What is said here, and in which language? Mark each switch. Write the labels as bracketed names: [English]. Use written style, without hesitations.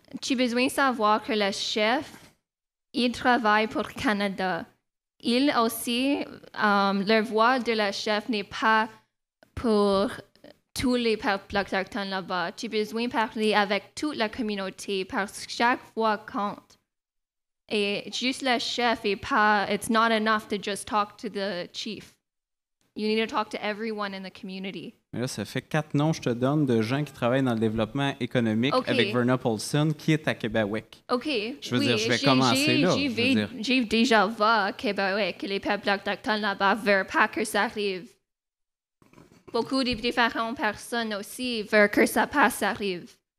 [French] Tu as besoin de savoir que le chef, il travaille pour le Canada. Il aussi, la voix de la chef n'est pas pour tous les peuples autochtones là-bas. Tu as besoin de parler avec toute la communauté parce que chaque voix compte. Et juste le chef est pas, [English] it's not enough to just talk to the chief. You need to talk to everyone in the community. [French] Mais là, ça fait 4 noms que je te donne de gens qui travaillent dans le développement économique avec Verna Paulson, qui est à Kibawek. OK. Je veux dire, je vais commencer là. J'ai déjà vu à Kibawek que les peuples autochtones là-bas ne veulent pas que ça arrive. Beaucoup de différentes personnes aussi veulent que ça arrive.